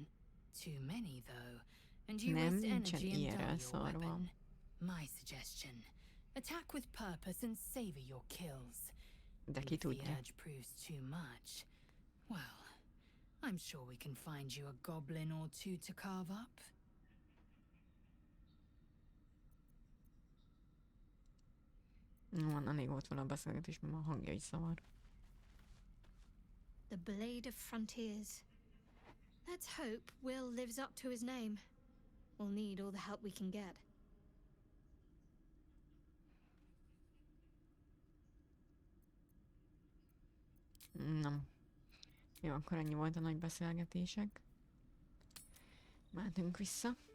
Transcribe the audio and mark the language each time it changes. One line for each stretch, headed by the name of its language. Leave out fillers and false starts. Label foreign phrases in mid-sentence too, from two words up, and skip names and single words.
English: Too many, though, and you waste energy and dull your weapon. My suggestion: attack with purpose and savor your kills. If the urge proves too much, well, I'm sure we can find you a goblin or two to carve up.
Hungarian: Van, elég volt volna a beszélgetés, mert a hangja is zavar.
English: The Blade of Frontiers. Let's hope Will lives up to his name. We'll need all the help we can get.
Hungarian: Nem. Jó, akkor ennyi volt a nagy beszélgetések. Mehetünk vissza.